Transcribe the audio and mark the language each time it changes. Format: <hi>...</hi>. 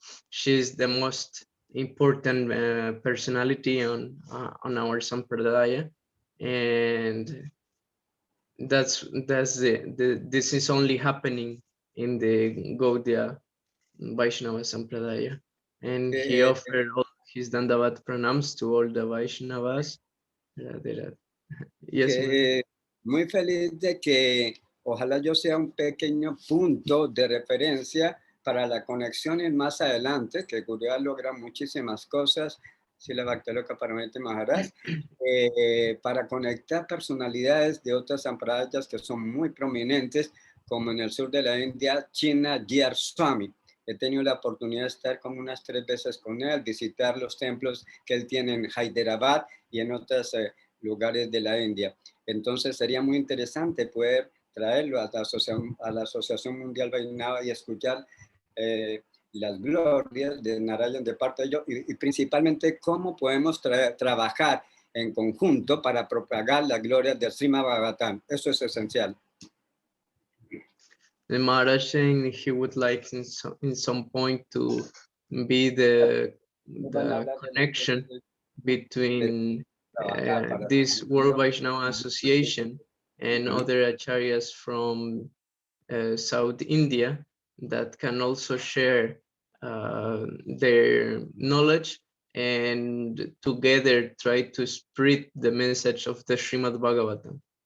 <en>she's the most important personality on our Sampradaya, and this is only happening in the Gaudya Vaishnava Sampradaya, and he offered all his Dandavat pranams to all the Vaishnavas. Yes,</en> <es>muy feliz de que ojalá yo sea un pequeño punto de referencia para la conexión en más adelante, que Guru logra muchísimas cosas, Srila Bhaktivinoda Tacos Maharaj, para conectar personalidades de otras sampradayas que son muy prominentes, como en el sur de la India, China, G.R. Swami. He tenido la oportunidad de estar como unas 3 veces con él, visitar los templos que él tiene en Hyderabad y en otros lugares de la India. Entonces sería muy interesante poder traerlo a la Asociación Mundial Vaishnava y escuchar las glorias de Narayan de parte de ellos y principalmente cómo podemos trabajar en conjunto para propagar las glorias del Srimad Bhagavatam. Eso es esencial.</es> <en>The Maharaj saying he would like in some point to be the connection between this World Vaishnava Association and other Acharyas from South India that can also share their knowledge and together try to spread the message of the Srimad Bhagavatam.</en>